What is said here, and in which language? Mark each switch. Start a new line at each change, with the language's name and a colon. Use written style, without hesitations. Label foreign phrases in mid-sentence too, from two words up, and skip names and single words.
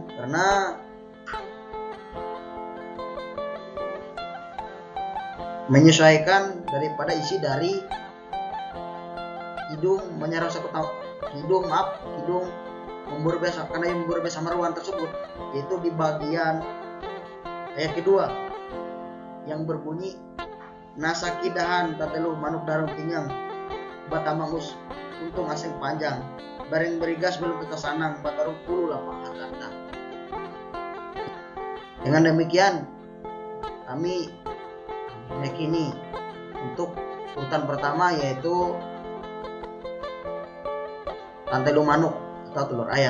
Indonesian: Karena menyesuaikan daripada isi dari hidung Membubur Beasamaruan tersebut, yaitu di bagian ayat kedua yang berbunyi
Ngaju: nasakidahan tantelu manuk darung tingang batamangus untung asing panjang bareng berigas belum kita sanang batarung puluh lapang hatanda.
Indonesian: Dengan demikian kami meyakini untuk urutan pertama yaitu
Ngaju: tantelu manuk
Indonesian: atau telur ayam.